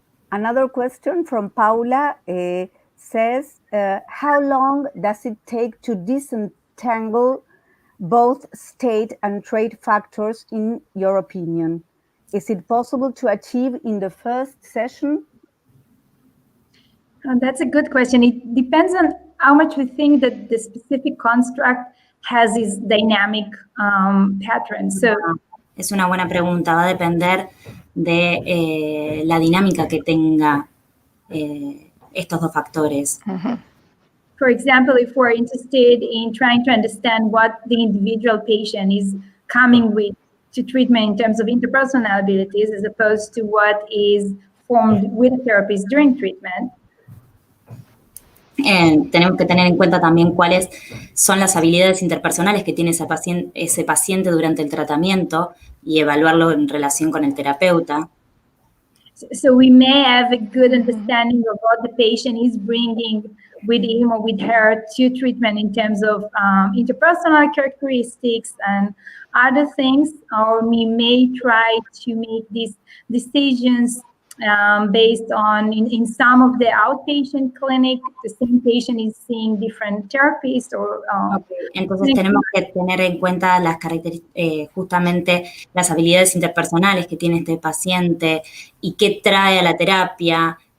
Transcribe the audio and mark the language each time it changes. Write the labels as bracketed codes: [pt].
[en] Another question from Paula says, how long does it take to disentangle both state and trait factors in your opinion? Is it possible to achieve in the first session? That's a good question. It depends on how much we think that the specific construct has its dynamic pattern. So, [es] es una buena pregunta. Va a depender de la dinámica que tenga estos dos factores. [en] For example, if we're interested in trying to understand what the individual patient is coming with to treatment in terms of interpersonal abilities, as opposed to what is formed with a therapist during treatment. [es] Tenemos que tener en cuenta también cuáles son las habilidades interpersonales que tiene ese paciente durante el tratamiento y evaluarlo en relación con el terapeuta. [en] So we may have a good understanding of what the patient is bringing with him or with her to treatment in terms of interpersonal characteristics and other things, or we may try to make these decisions based on, in some of the outpatient clinic, the same patient is seeing different therapists or... [es] Entonces tenemos que tener en cuenta las justamente las habilidades interpersonales que tiene este paciente y qué trae a la terapia.